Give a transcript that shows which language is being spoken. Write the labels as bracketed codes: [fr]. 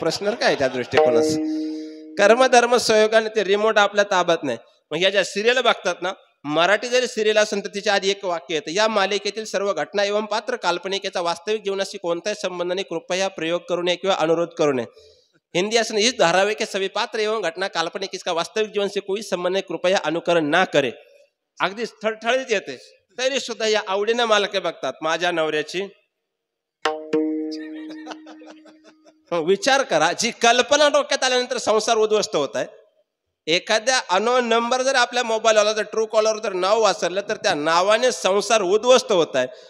[mr] प्रश्न काय त्या दृष्टिकोनाचा. कर्मधर्म सहयोगाने ते रिमोट आपल्या ताब्यात नाही. मग या ज्या सिरियल बघतात ना, मराठी जरी सिरियल असेल तर तिच्या आधी एक वाक्य येतं, या मालिकेतील सर्व घटना एवं पात्र काल्पनिक, याचा वास्तविक जीवनाशी कोणताही संबंध नाही, कृपया प्रयोग करू नये किंवा अनुरोध करू नये. हिंदी असं [hi] इस धारावाहिक के सभी पात्र एवं घटना काल्पनिक, इसका वास्तविक जीवन से कोई संबंध नहीं, कृपया अनुकरण ना करे. [mr] अगदी थळथळीत येते, तरी सुद्धा या आवडीनं मालके बघतात. माझ्या नवऱ्याची विचार करा, जी कल्पना डोक्यात आल्यानंतर संसार उद्ध्वस्त होत आहे. एखाद्या अनोन नंबर जर आपल्या मोबाईल आला तर ट्रू कॉलर जर नाव वाचरलं तर त्या नावाने संसार उद्ध्वस्त होत आहे.